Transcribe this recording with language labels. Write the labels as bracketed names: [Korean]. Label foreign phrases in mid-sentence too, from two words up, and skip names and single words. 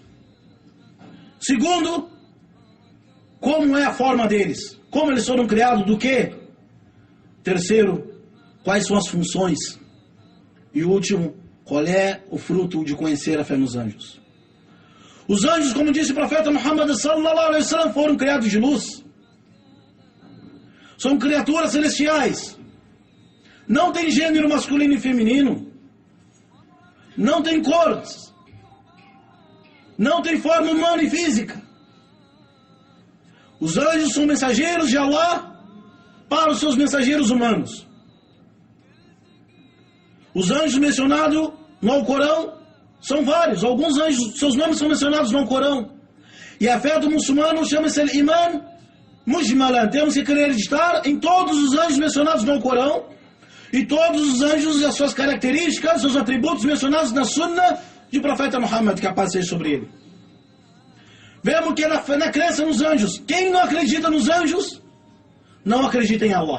[Portuguese] Segundo, como é a forma deles, como eles foram criados, do quê? Terceiro, quais são as funções? E último, qual é o fruto de conhecer a fé nos anjos? Os anjos, como disse o profeta Muhammad [Arabic] صلى الله عليه وسلم, [Portuguese] foram criados de luz. São criaturas celestiais. Não tem gênero masculino e feminino. Não tem cores. Não tem forma humana e física. Os anjos são mensageiros de Allah para os seus mensageiros humanos. Os anjos mencionados no Alcorão são vários. Alguns anjos, seus nomes são mencionados no Alcorão. E a fé do muçulmano chama-se [Arabic] الإيمان مجملا. [Portuguese] Temos que acreditar em todos os anjos mencionados no Alcorão e todos os anjos e as suas características, seus atributos mencionados na Sunna de profeta Muhammad, que a paz seja sobre ele. Vemos que na crença nos anjos, quem não acredita nos anjos, não acredita em Allah.